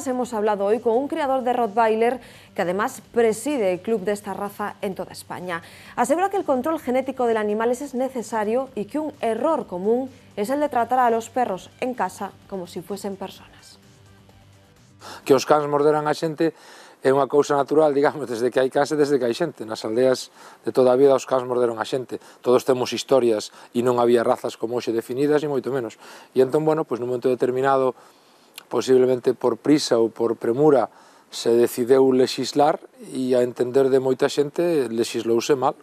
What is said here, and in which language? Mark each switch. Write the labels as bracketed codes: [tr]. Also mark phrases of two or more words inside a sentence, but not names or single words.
[es] Hemos hablado hoy con un criador de Rottweiler que además preside el club de esta raza en toda España. Asegura que el control genético del animal es necesario y que un error común es el de tratar a los perros en casa como si fuesen personas. [gl] Que os cans morderan a xente é unha cousa natural, digamos, desde que hai cans e desde que hai xente. Nas aldeas de toda a vida os cans morderon a xente. Todos temos historias e non había razas como hoxe definidas, e moito menos. E entón, bueno, pois nun momento determinado, posiblemente por prisa ou por premura, se decideu lexislar e a entender de moita xente lexislouse mal.